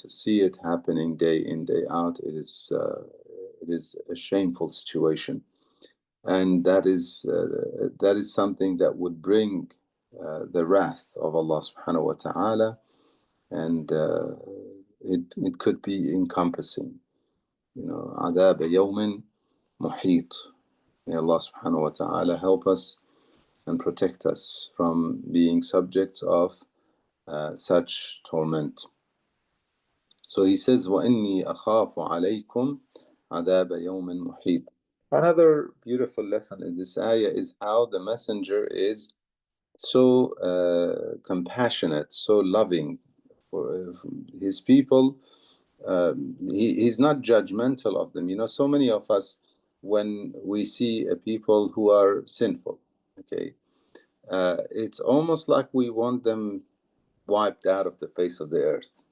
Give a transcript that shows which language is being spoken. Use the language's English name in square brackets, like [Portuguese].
[English] To see it happening day in, day out, it is a shameful situation, and that is something that would bring the wrath of Allah subhanahu wa ta'ala, and it could be encompassing, [Arabic] adab yawmin muhit. [English] May Allah subhanahu wa ta'ala help us and protect us from being subjects of such torment. So he says, [Arabic] وَإِنِّي أَخَافُ عَلَيْكُمْ عَذَابَ يَوْمٍ مُحِيطٍ. [English] Another beautiful lesson in this ayah is how the messenger is so compassionate, so loving for his people. He's not judgmental of them. You know, so many of us, when we see people who are sinful, okay, it's almost like we want them wiped out of the face of the earth.